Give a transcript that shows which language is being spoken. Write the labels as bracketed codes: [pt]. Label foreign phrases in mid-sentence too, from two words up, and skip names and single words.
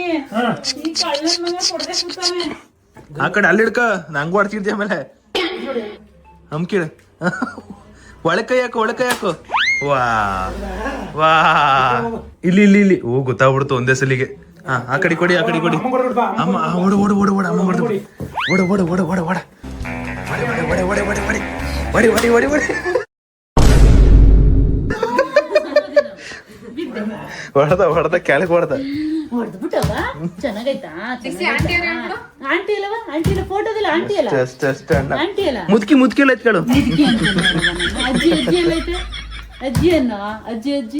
[kn] ಈ ಕಳ್ಳನ್ ಮಗ ಕೊಡ್ಬೇಕು ತಾನೆ. ಆ ಕಡೆ ಅಲ್ಲಿ ಹಿಡ್ಕ, ನಂಗೂ ಆಡ್ತಿದ್ದೆ. ಆಮೇಲೆ ಹಮ್ಕಿಡ ಒಳಕೈ ಹಾಕು, ಒಳಕೈ ಹಾಕು. ವಾ ವಾ, ಇಲ್ಲಿ ಇಲ್ಲಿ ಇಲ್ಲಿ. ಓ ಗೊತ್ತಾಗ್ಬಿಡ್ತು ಒಂದೇ ಸಲಿಗೆ. ಹಾ, ಆ ಕಡೆ ಕೊಡಿ, ಆ ಕಡೆ ಕೊಡಿ. ಅಮ್ಮ ಓಡ ಓಡ ಓಡ ಓಡ, ಅಮ್ಮ ಹೊಡೆದು ಓಡ ಓಡ ಓಡ ಓಡ ಓಡ ಒಡೆ ಒಡೆ ಒಡೆ ಒಡೆ ಒಡೆ ಒಡೆ ಒಡೆ ಒಡೆ ಹೊಡೆದ ಹೊಡೆದ ಕೆಳಗೆ ಹೊಡೆದ. ಹೊಡೆದ್ಬಿಟ್ಟವ ಚೆನ್ನಾಗೈತಾ? ಆಂಟಿ ಅಲ್ಲವಾ? ಆಂಟಿ ಇಲ್ಲ ಫೋಟೋದಿಲ್ಲ. ಆಂಟಿ ಅಲ್ಲ, ಅಷ್ಟೇ ಅಣ್ಣ. ಆಂಟಿ ಅಲ್ಲ, ಮುದ್ಕಿ ಮುದ್ಕಿ ಎಲ್ಲ ಎತ್ಕೊಳ್ಳು. ಅಜ್ಜಿ ಅಜ್ಜಿ ಎಲ್ಲ ಐತೆ. ಅಜ್ಜಿ ಅನ್ನೋ ಅಜ್ಜಿ ಅಜ್ಜಿ.